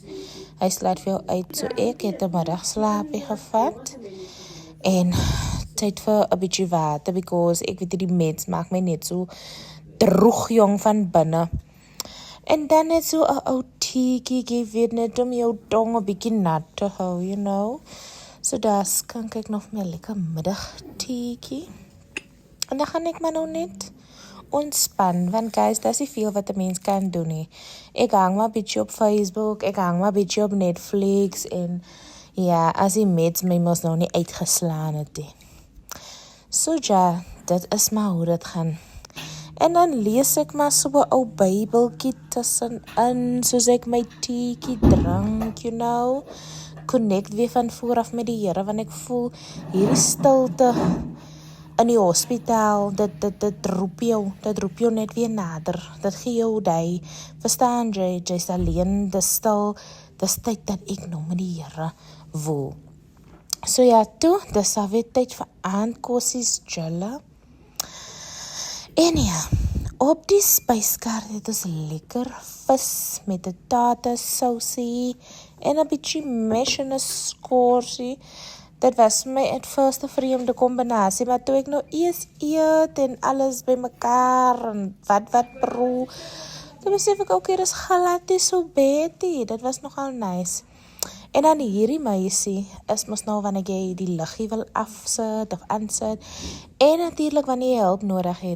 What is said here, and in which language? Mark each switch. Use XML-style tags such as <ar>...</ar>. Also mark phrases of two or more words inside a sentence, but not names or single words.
<af>Hy sluit vir jou uit, so ek het 'n middagslaapie gevat, en tyd vir 'n bietjie water, because ek weet die meds maak my net so droeg jong van binne. En dan net so 'n ou teetjie gee net om jou tong 'n bietjie nat te hou,</af> <en>you know.</en> <af>So daar skink ek nog my lekker middagteetjie. En dan gaan ek maar nou net ontspan, want guys, dat is nie veel wat 'n mens kan doen nie. Ek hang maar bietjie op Facebook, ek hang maar bietjie op Netflix, en ja, as die meds my mos nou nie uitgeslaan het nie. So ja, dit is maar hoe dit gaan. En dan lees ek maar so 'n ou Bybeltjie tussenin, soos ek my teetjie drink,</af> <en>you know.</en> <af>Connect weer van vooraf met die Here, want ek voel hierdie stilte in die hospitaal, dit roep jou net weer nader. Dit gee jou die, verstaan jy, jy's alleen, dis stil, dis tyd dat ek nou met die Here woel. So ja, toe, dis alweer tyd vir aandkossies, julle. En ja, op die spyskaart het ons lekker vis met 'n tatasousie en 'n bietjie mash en 'n skorsie. Dit was my</af> <en>at first</en> <af>'n vreemde kombinasie, maar toe ek nou eers eet en alles bymekaar en wat proe, toe besef ek ook hier is glad nie so bad nie. Dit was nogal nice. En dan hierdie meisie is mos nou wanneer jy die liggie wil afsit of aansit, en natuurlik wanneer jy hulp nodig het.</af>